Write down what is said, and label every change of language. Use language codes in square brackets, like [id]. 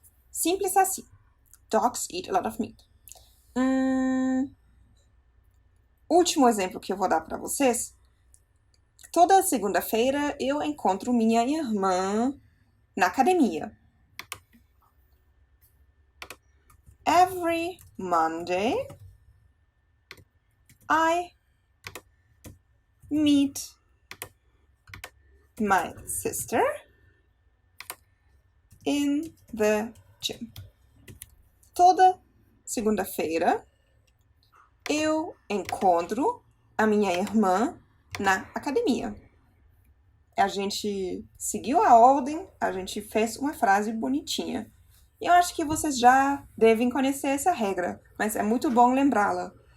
[pt] Simples assim. [en] Dogs eat a lot of meat. [pt] Último exemplo que eu vou dar para vocês. Toda segunda-feira eu encontro minha irmã na academia. [en] Every Monday I meet my sister in the gym. [pt] Toda segunda-feira eu encontro a minha irmã na academia. A gente seguiu a ordem, a gente fez uma frase bonitinha. Eu acho que vocês já devem conhecer essa regra, mas é muito bom lembrá-la.